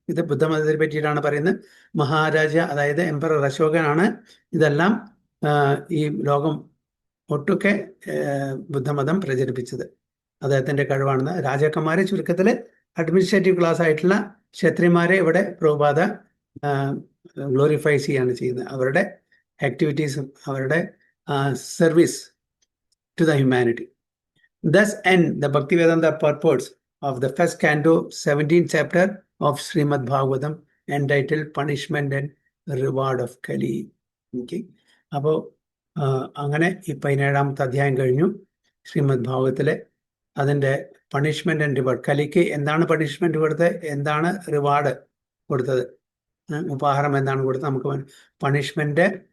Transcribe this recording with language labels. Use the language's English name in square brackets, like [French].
[Malayalam] ഇത് ബുദ്ധമതത്തെ പറ്റിയിട്ടാണ് പറയുന്നത്. മഹാരാജ, അതായത് എംപറർ അശോകനാണ് ഇതെല്ലാം ഈ ലോകം ഒട്ടുക്കെ ബുദ്ധമതം പ്രചരിപ്പിച്ചത്. അദ്ദേഹത്തിന്റെ കഴിവാണെന്ന്. രാജാക്കന്മാരെ ചുരുക്കത്തിൽ അഡ്മിനിസ്ട്രേറ്റീവ് ക്ലാസ് ആയിട്ടുള്ള ക്ഷത്രിയന്മാരെ ഇവിടെ പ്രഭുപാദ ഗ്ലോറിഫൈ ചെയ്യാണ് ചെയ്യുന്നത്. അവരുടെ ആക്ടിവിറ്റീസും അവരുടെ [English] Service to the humanity. Thus end the Bhaktivedanta purports of the first canto, 17th chapter of Srimad Bhagavatam, entitled Punishment and Reward of Kali. [Malayalam] അപ്പോൾ അങ്ങനെ ഈ 17ാമത്തെ അധ്യായം കഴിഞ്ഞു ശ്രീമദ് ഭാഗവതത്തിലെ. അതിൻ്റെ പണിഷ്മെന്റ് ആൻഡ് റിവാർഡ്, കലിക്ക് എന്താണ് പണിഷ്മെന്റ് കൊടുത്തത്, എന്താണ് റിവാർഡ് കൊടുത്തത്, ഉപഹാരം എന്താണ് കൊടുത്തത്. നമുക്ക് പണിഷ്മെന്റ്